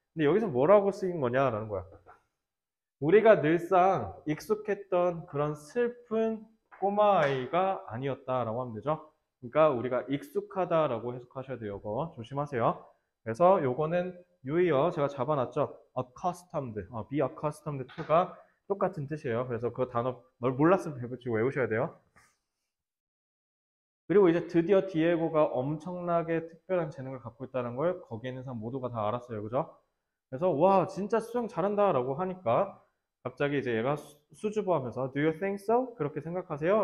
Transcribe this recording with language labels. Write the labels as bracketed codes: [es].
[ko] 근데 여기서 뭐라고 쓰인 거냐라는 거야. 우리가 늘상 익숙했던 그런 슬픈 꼬마아이가 아니었다라고 하면 되죠. 그러니까 우리가 익숙하다라고 해석하셔야 돼요. 이거 조심하세요. 그래서 요거는 유의어 제가 잡아놨죠. [en] accustomed, be accustomed to가 똑같은 뜻이에요. [ko] 그래서 그 단어 몰랐으면 배우치고 외우셔야 돼요. 그리고 이제 드디어 디에고가 엄청나게 특별한 재능을 갖고 있다는 걸 거기에 있는 사람 모두가 다 알았어요. 그죠? 그래서 와 진짜 수영 잘한다 라고 하니까 갑자기 이제 얘가 수줍어하면서 [en] Do you think so? [ko] 그렇게 생각하세요?